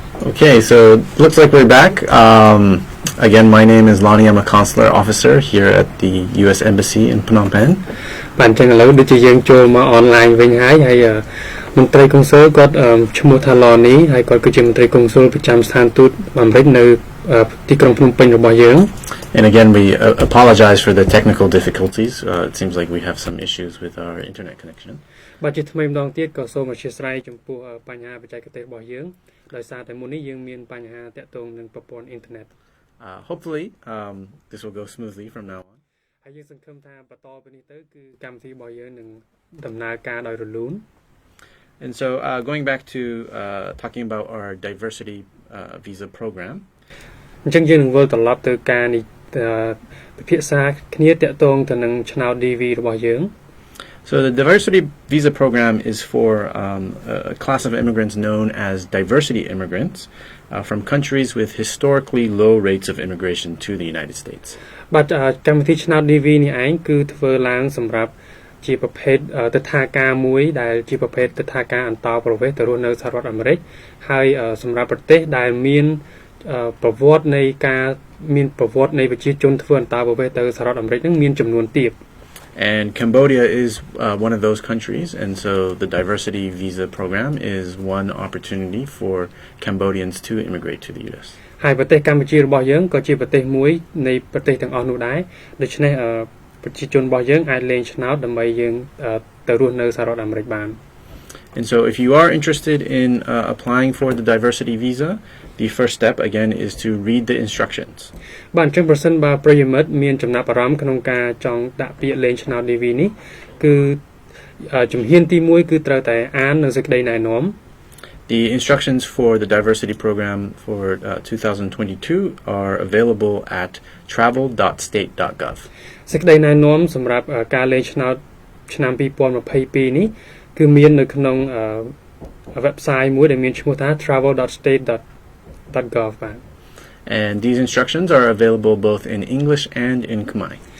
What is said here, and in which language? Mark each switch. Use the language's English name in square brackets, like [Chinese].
[English] Okay, so looks like we're back. Again, my name is Lonnie. I'm a consular officer here at the U.S. Embassy in Phnom Penh. [Khmer] បានចឹងឥឡូវដូចជាយើងចូលមក online វិញហើយមន្ត្រីកុងស៊ុលគាត់ឈ្មោះថា Lonnie ហើយគាត់គឺជាមន្ត្រីកុងស៊ុលប្រចាំស្ថានទូតអាមេរិកនៅទីក្រុងភ្នំពេញរបស់យើង [English] And again, we apologize for the technical difficulties. It seems like we have some issues with our internet connection. [Khmer] បាទជាថ្មីម្ដងទៀតក៏សូមអធិស្ឋានចំពោះបញ្ហាបច្ចេកទេសរបស់យើងដោយសារតែមុននេះយើងមានបញ្ហាតាក់ទងនឹងប្រព័ន្ធអ៊ីនធឺណិត [English] Hopefully, this will go smoothly from now on. [Khmer] ហើយយើងសង្ឃឹមថាបន្តពីនេះទៅគឺកម្មវិធីរបស់យើងនឹងដំណើរការដោយរលូន [English] And so, going back to talking about our diversity visa program. [Khmer] អញ្ចឹងយើងនឹងវិលត្រឡប់ទៅការនេះពិភាក្សាគ្នាតាក់ទងទៅនឹងឆ្នោត DV របស់យើង [English] So the diversity visa program is for a class of immigrants known as diversity immigrants from countries with historically low rates of immigration to the United States. [Khmer] បាទកម្មវិធីឆ្នោត DV នេះឯងគឺធ្វើឡើងសម្រាប់ជាប្រភេទទិដ្ឋាការមួយដែលជាប្រភេទទិដ្ឋាការអន្តោប្រវេសន៍ទៅរស់នៅសហរដ្ឋអាមេរិកហើយសម្រាប់ប្រទេសដែលមានប្រវត្តិនៃការមានប្រវត្តិនៃប្រជាជនធ្វើអន្តោប្រវេសន៍ទៅសហរដ្ឋអាមេរិកនឹងមានចំនួនទាប [English] And Cambodia is one of those countries, and so the diversity visa program is one opportunity for Cambodians to immigrate to the U.S. [Khmer] ហើយប្រទេសកម្ពុជារបស់យើងក៏ជាប្រទេសមួយនៃប្រទេសទាំងអស់នោះដែរដូច្នេះប្រជាជនរបស់យើងអាចលេងឆ្នោតដើម្បីយើងទៅរស់នៅសហរដ្ឋអាមេរិកបាន [English] And so if you are interested in applying for the diversity visa, the first step again is to read the instructions. [Khmer] បាទអញ្ចឹងប្រសិនបើប្រិយមិត្តមានចំណាប់អារម្មណ៍ក្នុងការចង់ដាក់ពាក្យលេងឆ្នោត DV នេះគឺជំហានទី1គឺត្រូវតែអាននៅសេចក្តីណែនាំ [English] The instructions for the diversity program for 2022 are available at travel.state.gov. [Khmer] សេចក្តីណែនាំសម្រាប់ការលេងឆ្នោតឆ្នាំ2022នេះគឺមាននៅក្នុងwebsite មួយដែលមានឈ្មោះថា travel.state.gov បាទ [English] And these instructions are available both in English and in Khmer.